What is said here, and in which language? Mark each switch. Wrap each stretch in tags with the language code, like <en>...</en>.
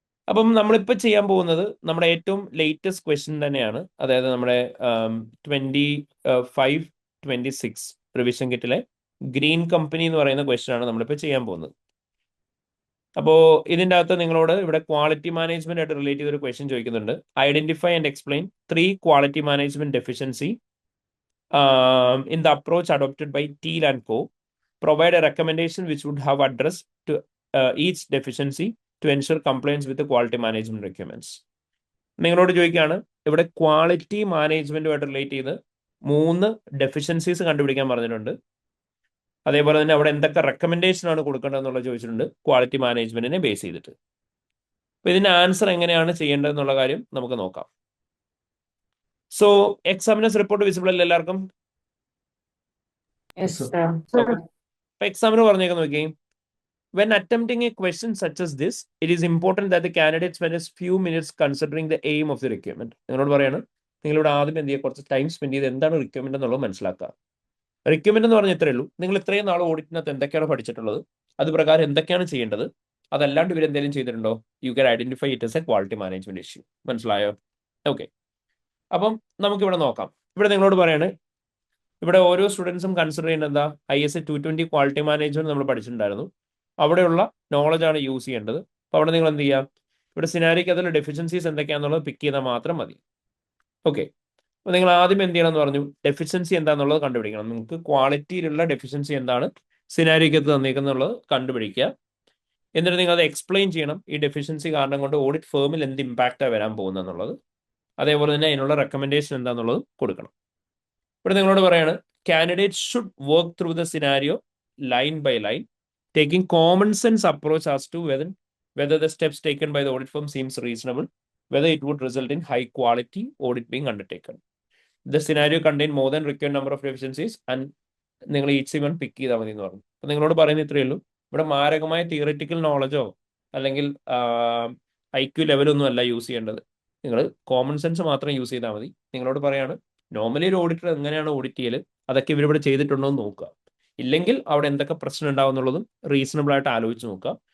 <ml>അപ്പം നമ്മളിപ്പോൾ ചെയ്യാൻ പോകുന്നത് നമ്മുടെ ഏറ്റവും ലേറ്റസ്റ്റ് ക്വസ്റ്റ്യൻ തന്നെയാണ്. അതായത് നമ്മുടെ 25-26 റിവിഷൻ കിറ്റിലെ ഗ്രീൻ കമ്പനി എന്ന് പറയുന്ന ക്വസ്റ്റ്യൻ ആണ് നമ്മളിപ്പോൾ ചെയ്യാൻ പോകുന്നത്. അപ്പോൾ ഇതിൻ്റെ അകത്ത് നിങ്ങളോട് ഇവിടെ ക്വാളിറ്റി മാനേജ്മെന്റ് ആയിട്ട് റിലേറ്റ് ചെയ്തൊരു ക്വസ്റ്റ്യൻ ചോദിക്കുന്നുണ്ട്.</ml> <en>Identify and explain 3 quality management deficiency in the approach adopted by Thiel and Co. Provide a recommendation which would have addressed to each deficiency to ensure compliance with the quality management requirements.</en> <ml>നിങ്ങളോട് ചോദിക്കുകയാണ് ഇവിടെ quality മാനേജ്മെന്റുമായിട്ട് relate ചെയ്ത് 3 deficiencies കണ്ടുപിടിക്കാൻ പറഞ്ഞിട്ടുണ്ട്. അതേപോലെ തന്നെ അവിടെ എന്തൊക്കെ റെക്കമെൻഡേഷൻ ആണ് കൊടുക്കേണ്ടതെന്നുള്ള ചോദിച്ചിട്ടുണ്ട് ക്വാളിറ്റി മാനേജ്മെന്റിനെ ബേസ് ചെയ്തിട്ട്. അപ്പൊ ഇതിന്റെ ആൻസർ എങ്ങനെയാണ് ചെയ്യേണ്ടതെന്നുള്ള കാര്യം നമുക്ക് നോക്കാം. സോ എക്സാമിനേഴ്സ് റിപ്പോർട്ട് വിസിബിൾ അല്ലേ എല്ലാവർക്കും?</ml> <en>Yes, sir. sir.</en> <ml>അപ്പൊ എക്സാമിന് പറഞ്ഞേക്കാൻ നോക്കി,</ml> <en>when attempting a question such as this, it is important that the candidate spend a few minutes considering the aim of the requirement.</en> <ml>നിങ്ങളോട് പറയാണ് നിങ്ങളിവിടെ ആദ്യം എന്ത് ചെയ്യുക, കുറച്ച് ടൈം സ്പെൻഡ് ചെയ്ത് എന്താണ് റിക്വയർമെന്റ് എന്നുള്ളത് മനസ്സിലാക്കുക. റിക്വയർമെന്റ് എന്ന് പറഞ്ഞാൽ ഇത്രയേ ഉള്ളൂ, നിങ്ങൾ ഇത്രയും നാൾ ഓഡിറ്റിനകത്ത് എന്തൊക്കെയാണ് പഠിച്ചിട്ടുള്ളത്, അത് പ്രകാരം എന്തൊക്കെയാണ് ചെയ്യേണ്ടത്, അതല്ലാണ്ട് ഇവർ എന്തെങ്കിലും ചെയ്തിട്ടുണ്ടോ,</ml> <en>You can identify it as a quality management issue.</en> <ml>മനസ്സിലായോ? ഓക്കെ, അപ്പം നമുക്കിവിടെ നോക്കാം. ഇവിടെ നിങ്ങളോട് പറയാണ്, ഇവിടെ ഓരോ സ്റ്റുഡൻസും കൺസിഡർ ചെയ്യുന്നത് എന്താ, ISA 220 ക്വാളിറ്റി മാനേജ്മെന്റ് നമ്മൾ പഠിച്ചിട്ടുണ്ടായിരുന്നു. അവിടെയുള്ള നോളജ് ആണ് യൂസ് ചെയ്യേണ്ടത്. അപ്പോൾ അവിടെ നിങ്ങൾ എന്ത് ചെയ്യുക, ഇവിടെ സിനാരിക്ക് അതിൽ ഡെഫിഷ്യൻസീസ് എന്തൊക്കെയാണെന്നുള്ളത് പിക്ക് ചെയ്താൽ മാത്രം മതി. ഓക്കെ, അപ്പോൾ നിങ്ങൾ ആദ്യം എന്ത് ചെയ്യണം എന്ന് പറഞ്ഞു, ഡെഫിഷ്യൻസി എന്താണെന്നുള്ളത് കണ്ടുപിടിക്കണം. നിങ്ങൾക്ക് ക്വാളിറ്റിയിലുള്ള ഡെഫിഷ്യൻസി എന്താണ് സിനാരിക്കകത്ത് തന്നേക്കുന്നുള്ളത് കണ്ടുപിടിക്കുക. എന്നിട്ട് നിങ്ങൾ അത് എക്സ്പ്ലെയിൻ ചെയ്യണം. ഈ ഡെഫിഷ്യൻസി കാരണം കൊണ്ട് ഓഡിറ്റ് ഫേമിൽ എന്ത് ഇമ്പാക്റ്റാണ് വരാൻ പോകുന്നതെന്നുള്ളത്, അതേപോലെ തന്നെ അതിനുള്ള റെക്കമെൻഡേഷൻ എന്താണെന്നുള്ളത് കൊടുക്കണം. ഇവിടെ നിങ്ങളോട് പറയാണ്,</ml> <en>Candidate should work through the scenario line by line, taking common sense approach as to whether the steps taken by the audit firm seems reasonable, whether it would result in high quality audit being undertaken. The scenario contain more than required number of deficiencies and</en> <ml>നിങ്ങൾ each one പിക്ക് ചെയ്താൽ മതി എന്ന് പറഞ്ഞു. അപ്പോൾ നിങ്ങളോട് പറയുന്നത് ഇത്രയേ ഉള്ളൂ. ഇവിടെ മാരകമായ തിയറിറ്റിക്കൽ നോളജോ അല്ലെങ്കിൽ IQ ലെവലൊന്നും അല്ല യൂസ് ചെയ്യേണ്ടത്. നിങ്ങൾ കോമൺ സെൻസ് മാത്രം യൂസ് ചെയ്താൽ മതി. നിങ്ങളോട് പറയാണ്, നോർമലി ഒരു ഓഡിറ്റർ എങ്ങനെയാണ് ഓഡിറ്റ് ചെയ്യൽ, അതൊക്കെ ഇവരിവിടെ ചെയ്തിട്ടുണ്ടോ എന്ന് നോക്കുക. ഇല്ലെങ്കിൽ അവിടെ എന്തൊക്കെ പ്രശ്നം ഉണ്ടാവും എന്നുള്ളതും റീസണബിൾ ആയിട്ട് ആലോചിച്ച് നോക്കുക.</ml>